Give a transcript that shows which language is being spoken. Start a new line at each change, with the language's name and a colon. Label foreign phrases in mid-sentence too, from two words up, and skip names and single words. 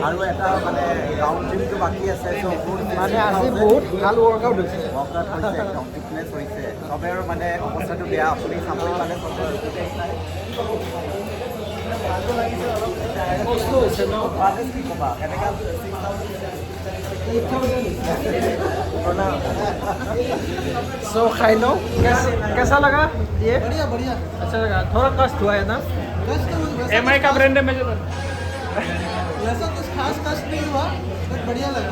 Assamese: আৰু এটা মানে ৰাউণ্ড ট্ৰিপটো বাকী আছে মানে আজি বহুত ভাল ৱৰ্কআউট হৈছে ৱৰ্কআউট হৈছে একদম ফিটনেছ হৈছে চবে আৰু মানে অৱস্থাটো বেয়া আপুনি চাবলৈ পালে চবে কষ্ট হৈছে ন কি ক'বা এনেকৈ
Hindi: सो खाई लो कैसा लगा ये बढ़िया बढ़िया अच्छा लगा थोड़ा कष्ट हुआ है ना कष्ट तो वैसा MI का
English: brand ambassador
Hindi: वैसा कुछ खास कष्ट नहीं हुआ बट बढ़िया लगा